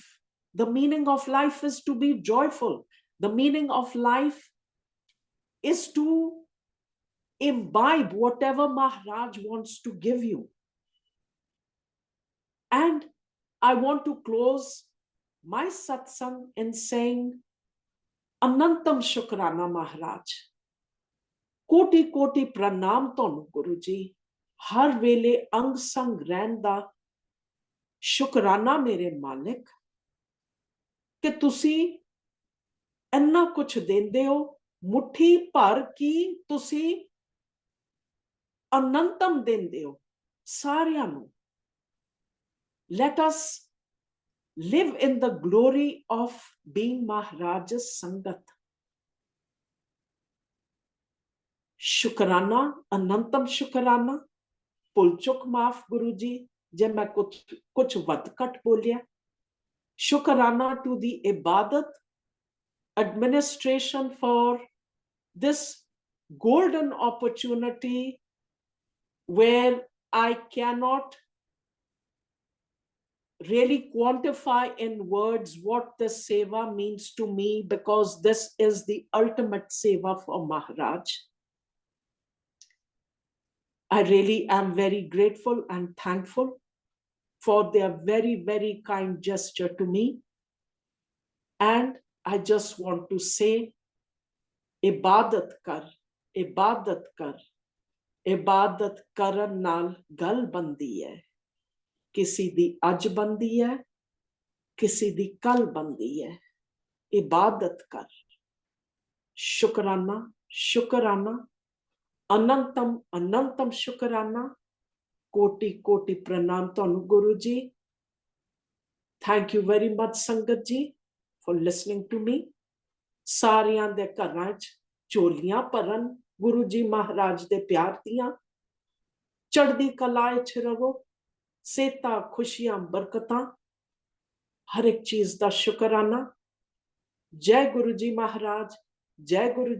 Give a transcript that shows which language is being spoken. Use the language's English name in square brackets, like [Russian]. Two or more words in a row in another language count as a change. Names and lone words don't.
[English] The meaning of life is to be joyful. The meaning of life is to imbibe whatever Maharaj wants to give you. And I want to close my satsang in saying, [Punjabi] ਅਨੰਤਮ ਸ਼ੁਕਰਾਨਾ ਮਹਾਰਾਜ. ਕੋਟਿ ਕੋਟਿ ਪ੍ਰਣਾਮ ਤੁਹਾਨੂੰ ਗੁਰੂ ਜੀ, ਹਰ ਵੇਲੇ ਅੰਗ ਸੰਗ ਰਹਿਣ ਦਾ ਸ਼ੁਕਰਾਨਾ ਮੇਰੇ ਮਾਲਕ ਕਿ ਤੁਸੀਂ ਇੰਨਾ ਕੁਝ ਦਿੰਦੇ ਹੋ, ਮੁੱਠੀ ਭਰ ਕੀ ਤੁਸੀਂ ਅਨੰਤਮ ਦਿੰਦੇ ਹੋ ਸਾਰਿਆਂ ਨੂੰ. [English] Let us live in the glory of being Maharaj's Sangat. [Punjabi] ਸ਼ੁਕਰਾਨਾ, ਅਨੰਤਮ ਸ਼ੁਕਰਾਨਾ. ਭੁੱਲ ਚੁੱਕ ਮਾਫ਼ ਗੁਰੂ ਜੀ ਜੇ ਮੈਂ ਕੁਝ ਵੱਧ ਘੱਟ ਬੋਲਿਆ. [English] शुकराना to the इबादत administration for this golden opportunity where I cannot really quantify in words what this seva means to me, because this is the ultimate seva for Maharaj. I really am very grateful and thankful for their very, very kind gesture to me. And I just want to say, [Punjabi] ਇਬਾਦਤ ਕਰ, ਇਬਾਦਤ ਕਰ, ਇਬਾਦਤ ਕਰਨ ਨਾਲ ਗੱਲ ਬਣਦੀ ਹੈ. ਕਿਸੀ ਦੀ ਅੱਜ ਬਣਦੀ ਹੈ, ਕਿਸੀ ਦੀ ਕੱਲ੍ਹ ਬਣਦੀ ਹੈ. ਇਬਾਦਤ ਕਰ। ਸ਼ੁਕਰਾਨਾ, ਸ਼ੁਕਰਾਨਾ. ਅਨੰਤਮ, ਅਨੰਤਮ ਸ਼ੁਕਰਾਨਾ. ਕੋਟਿ, ਕੋਟਿ ਪ੍ਰਣਾਮ ਤੋਨੂੰ ਗੁਰੂ ਜੀ. [English] Thank you very much, Sangat ji, for listening to me. [Punjabi] ਸਾਰਿਆਂ ਦੇ ਘਰਾਂ 'ਚ ਝੋਲੀਆਂ ਭਰਨ ਗੁਰੂ ਜੀ ਮਹਾਰਾਜ ਦੇ ਪਿਆਰ ਦੀਆਂ. ਚੜ੍ਹਦੀ ਕਲਾ 'ਚ ਰਹੋ, ਸਿਹਤਾਂ, ਖੁਸ਼ੀਆਂ, ਬਰਕਤਾਂ, ਹਰ ਇੱਕ ਚੀਜ਼ ਦਾ ਸ਼ੁਕਰਾਨਾ. ਜੈ ਗੁਰੂ ਜੀ ਮਹਾਰਾਜ, ਜੈ ਗੁਰੂ ਜੀ.